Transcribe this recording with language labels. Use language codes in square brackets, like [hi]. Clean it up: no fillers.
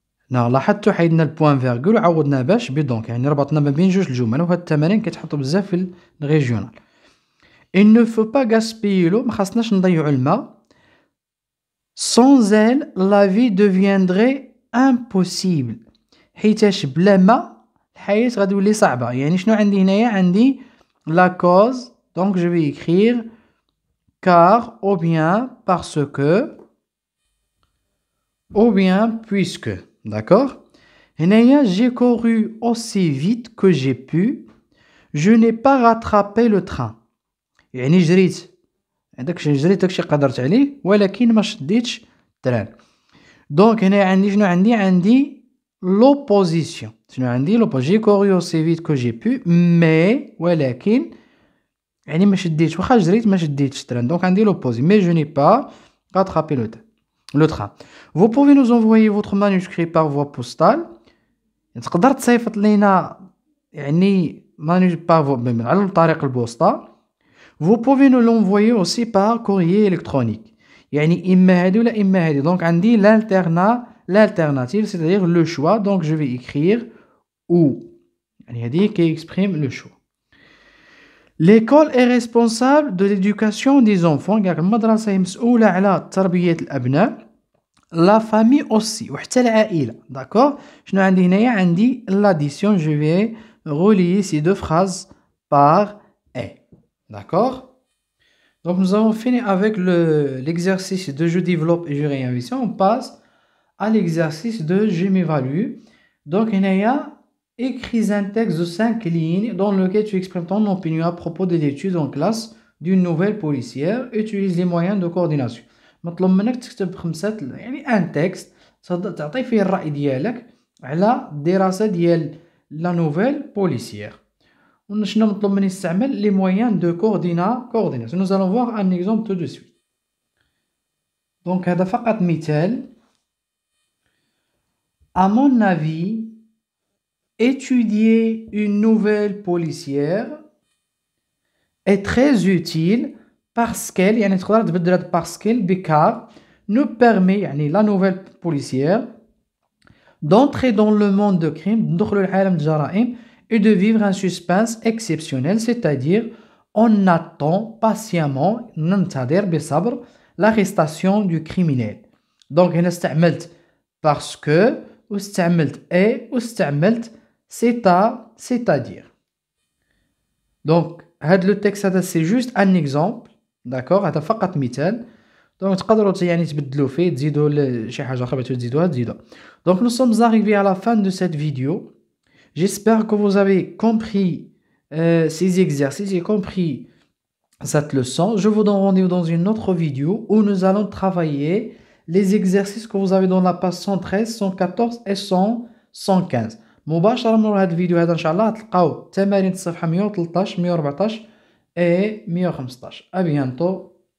[ar] لاحظتوا حيدنا البوان فيرغول وعوضناه باش بدونك، يعني ربطنا ما بين جوج الجمل. وهاد التمارين كيتحطوا بزاف في الريجيونال. [fr] il ne faut pas gaspiller l'eau، [ar] ما خاصناش نضيعوا الماء. [fr] sans elle la vie deviendrait impossible، [ar] حيتاش بلا ماء الحياة غادي تولي صعبة. يعني شنو عندي هنايا؟ عندي la cause. [fr] donc je vais écrire car ou bien parce que ou bien puisque. D'accord? J'ai couru aussi vite que j'ai pu. Je n'ai pas rattrapé le train. [ar] يعني جريت داكشي قدرت عليه ولكن ما شديتش التران. دونك هنا عندي شنو عندي l'opposition. شنو عندي l'opposition؟ [fr] j'ai couru aussi vite que j'ai pu mais [ar] ولكن يعني ما شديتش، واخا جريت ما شديتش التران. دونك عندي [fr] l'opposition mais je n'ai pas rattrapé le train. Vous pouvez nous envoyer votre manuscrit par voie postale. [ar] تقدر تصيفط لينا يعني على طريق البوسطة. [fr] Vous pouvez nous l'envoyer aussi par courrier électronique. [ar] يعني إما هادي ولا إما هادي. [fr] donc [ar] عندي [fr] l'alternative c'est-à-dire le choix. donc je vais écrire ou. [ar] يعني هادي [fr] qui exprime le choix. L'école est responsable de l'éducation des enfants. [ar] المدرسة هي مسؤولة على تربية الأبناء. [fr] la famille aussi [ar] وحتى العائلة. [fr] D'accord. [ar] شنو عندي هنايا؟ عندي l'addition. [fr] Je vais relier ces deux phrases par et. D'accord. Donc nous avons fini avec l'exercice de je développe et je réinvestis. On passe à l'exercice de je m'évalue. Donc [ar] هنايا [fr] écris un texte de 5 lignes dans lequel tu exprimes ton opinion à propos de l'étude en classe d'une nouvelle policière. Utilise les moyens de coordination. [ar] مطلوب منك تكتب يعني ان تكست تعطي فيه الرأي ديالك على الدراسة ديال لا نوفيل بوليسيير. شنو مطلوب مني نستعمل لي مويان دو coordination. [fr] Nous allons voir un exemple tout de suite. [ar] Donc هذا فقط مثال. [fr] À mon avis, étudier une nouvelle policière est très utile parce qu'elle [ar] يعني تقدر تبدل هاد [fr] parce qu'elle [ar] بكار [fr] nous permet يعني la nouvelle policière d'entrer dans le monde de crime [ar] ندخلوا لعالم الجرائم [fr] et de vivre un suspense exceptionnel, c'est-à-dire on attend patiemment [ar] ننتظر بصبر [fr] l'arrestation du criminel. [ar] Donc هنا استعملت parce que واستعملت et واستعملت c'est-à-dire. Donc هاد لو تكست هذا سي جوست ان اكزامبل. داكوغ هذا فقط مثال. دونك تقدروا يعني تبدلوا فيه تزيدوا شي حاجه اخرى بغيتو تزيدوها. [fr] Donc nous sommes arrivés à la fin de cette vidéo. J'espère que vous avez compris ces exercices et compris cette leçon. Je vous donne rendez-vous dans une autre vidéo où nous allons travailler les exercices que vous avez dans la page 113, 114 et 115. [ar] مباشرة من هذا الفيديو هذا إن شاء الله تلقاو تمارين الصفحة 113 114 et 115. [fr] À bientôt.